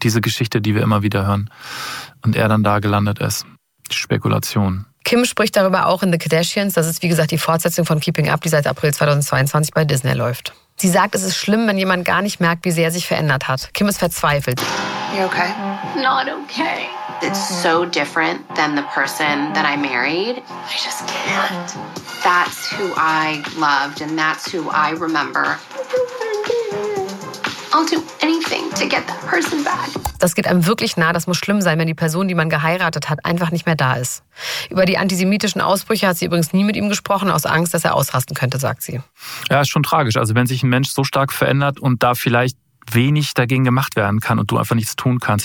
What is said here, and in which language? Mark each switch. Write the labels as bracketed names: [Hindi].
[German] Diese Geschichte, die wir immer wieder hören. Und er dann da gelandet ist. Spekulation. Kim spricht darüber auch in The Kardashians. Das ist, wie gesagt, die Fortsetzung von Keeping Up, die seit April 2022 bei Disney läuft. Sie sagt, es ist schlimm, wenn jemand gar nicht merkt, wie sehr er sich verändert hat. Kim ist verzweifelt. [English] You okay? Not okay. It's so different than the person that I married. I just can't. That's who I loved and that's who I remember. I'll do anything to get that person back. [German] Das geht einem wirklich nah. Das muss schlimm sein, wenn die Person, die man geheiratet hat, einfach nicht mehr da ist. Über die antisemitischen Ausbrüche hat sie übrigens nie mit ihm gesprochen, aus Angst, dass er ausrasten könnte, sagt sie. Ja, ist schon tragisch. Also wenn sich ein Mensch so stark verändert und da vielleicht wenig dagegen gemacht werden kann und du einfach nichts tun kannst.